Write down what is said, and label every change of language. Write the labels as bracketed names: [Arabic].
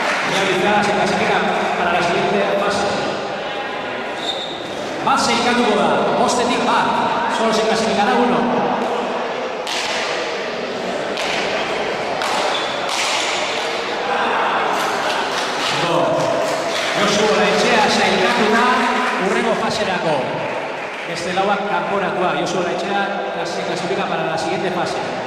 [Spanish] Inaudizea se clasifica para la siguiente fase. [Basque] Bat sailkatuko da, 5tik bat. [Spanish] Solo se clasificará 1. [Basque] Josu Olaetxea sailkatuta hurrengo faserako. Beste lauak kanporatua. [Spanish] Josu Olaetxea se clasifica para la siguiente fase.